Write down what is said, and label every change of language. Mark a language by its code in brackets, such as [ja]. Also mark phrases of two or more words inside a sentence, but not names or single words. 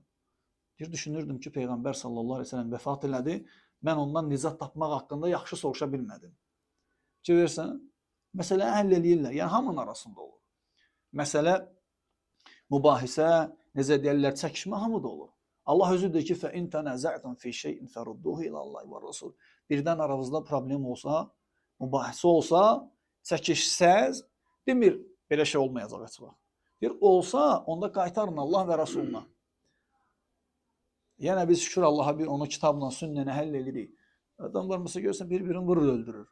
[az] Deyir, düşünürdüm ki, Peyğəmbər [ar] صلى الله عليه وسلم [az] vəfat elədi, mən ondan nicat tapmaq haqqında yaxşı soruşa bilmədim. Görürsən, məsələni həll eləyirlər. Yəni, hamının arasında olur. Məsələ, mübahisə, necə deyərlər, çəkişmə hamıda olur. Allah özü deyir ki, [ar] فَاِنْ تَنَزَعْتُمْ فِي شَيْءٍ فَرُدُّهُ إِلَى اللّٰهِ وَالرَّسُولِ [az] Birdən aranızda problem olsa, mübahisə olsa, çəkişsəz, demir, belə şey olmayacaq heç vaxt. Deyir, olsa, onda qaytarın Allah və Rasuluna. Yəni, biz şükür Allaha bir onu kitabla, sünnəni həll edirik. Adamlar mesela görürsən, bir-birini vurur, öldürür.